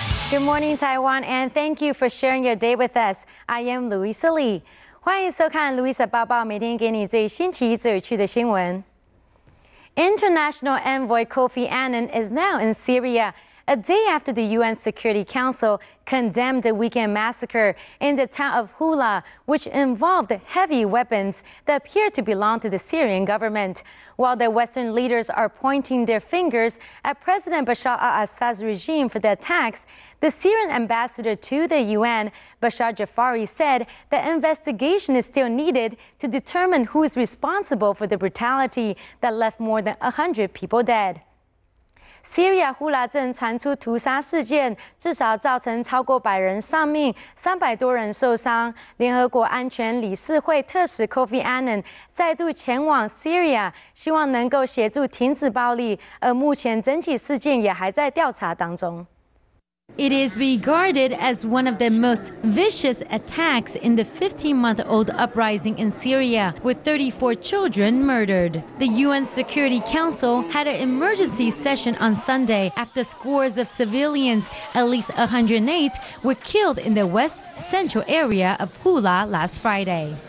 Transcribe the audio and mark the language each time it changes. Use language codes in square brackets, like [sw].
[en] Good morning, Taiwan, and thank you for sharing your day with us. I am Louisa Lee. [zh] 欢迎收看 Louisa 报报，每天给你最新奇、最有趣的新闻。 [en] International envoy Kofi Annan is now in Syria, a day after the UN Security Council condemned the weekend massacre in the town of Hula, which involved heavy weapons that appear to belong to the Syrian government. While the Western leaders are pointing their fingers at President Bashar al-Assad's regime for the attacks, the Syrian ambassador to the UN, Bashar Jafari, said that investigation is still needed to determine who is responsible for the brutality that left more than 100 people dead. [zh] 西里亚呼拉镇传出屠杀事件，至少造成超过100人丧命，300多人受伤。联合国安全理事会特使 Kofi Annan 再度前往 Syria， 希望能够协助停止暴力，而目前整起事件也还在调查当中。 [en] It is regarded as one of the most vicious attacks in the 15-month-old uprising in Syria, with 34 children murdered. The UN Security Council had an emergency session on Sunday after scores of civilians, at least 108, were killed in the west-central area of Hula last Friday.